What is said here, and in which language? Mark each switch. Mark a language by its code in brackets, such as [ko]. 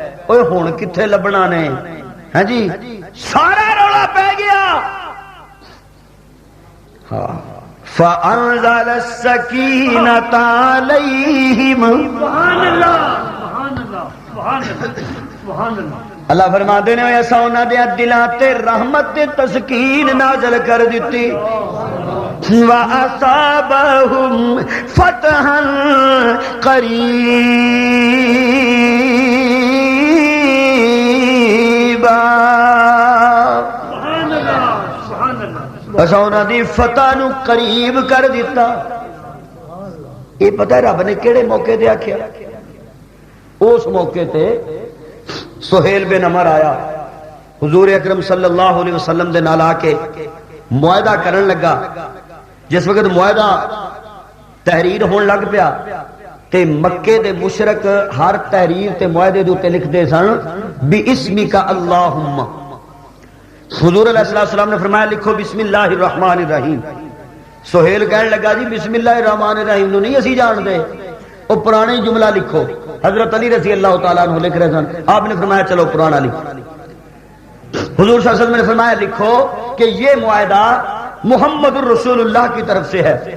[pa] اوے ہن کتھے لبنا نے؟ ہاں جی، سارا رولا پہ گیا. [ar] ہاں، فانزل السکینۃ علیہم. سبحان اللہ. سبحان اللہ. سبحان اللہ. سبحان اللہ. [pa] اللہ فرماندے نے ایسا انہاں دے دلاں تے رحمت تے تسکین نازل کر دتی. [ar] وَأَصَابَهُمْ فَتْحًا قَرِيبًا. سبحان اللہ. سبحان اللہ. [pa] ایسا انہاں دی فتح نو قریب کر دیتا. یہ پتہ ہے رب نے کیڑے موقع تے آکھیا؟ اس موقع تے سہیل بن عمر آیا حضور اکرم صلی اللہ علیہ وسلم دے نال آ کے معاہدہ کرن لگا. جس وقت معاہدہ تحریر ہون لگ پیا تے مکے دے مشرک ہر تحریر تے معاہدے دے اوتے لکھدے سن [ar] بِاسْمِكَ اللہم. [pa] حضور علیہ السلام نے فرمایا لکھو بسم اللہ الرحمن الرحیم. سہیل کہنے لگا جی بسم اللہ الرحمن الرحیم نو نہیں اسی جان دے، وہ پرانے جملہ لکھو. حضرت علی رضی اللہ تعالیٰ عنہ لکھ رہے سن، آپ نے فرمایا چلو پرانا لکھو. [ur] حضور صلی اللہ علیہ وسلم نے فرمایا لکھو کہ یہ معاہدہ محمد الرسول اللہ کی طرف سے ہے.